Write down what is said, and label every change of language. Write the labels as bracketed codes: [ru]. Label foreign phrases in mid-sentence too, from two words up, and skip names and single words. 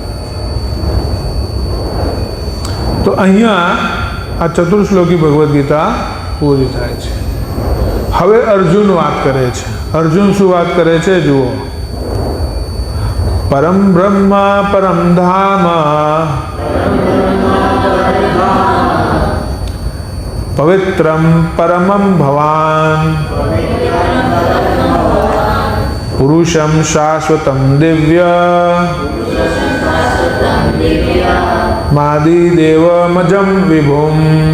[gu] તો અહીંયા આ ચતુર્શ્લોકી ભગવદ્ ગીતા પૂરી થાય છે. હવે અર્જુન વાત કરે છે. અર્જુન શું વાત કરે છે જુઓ. [sa] પરમ બ્રહ્મ પરમ ધામ पवित्रं परमं भवान् पुरुषं शाश्वतं दिव्य मादिदेवमजं विभुम्